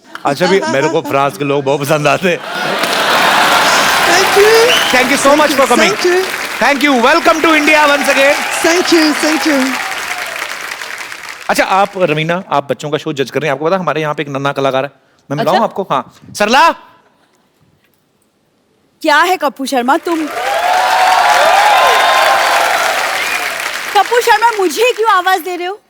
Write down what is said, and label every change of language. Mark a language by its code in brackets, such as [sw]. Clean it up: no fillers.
[hi] अच्छा भी मेरे को फ्रांस के लोग बहुत पसंद आते हैं. [en] Thank you. Thank you so much for coming. Thank you. Thank you. Welcome to India once again. Thank you. Thank you. [hi] अच्छा आप रवीना, आप बच्चों का शो जज कर रहे हैं. आपको पता हमारे यहाँ पे एक नन्हा कलाकार है. मैं मिलाऊं अच्छा? आपको? हाँ. सरला. क्या है कपूर शर्मा तुम? कपूर शर्मा मुझे क्यों आवाज दे रहे हो?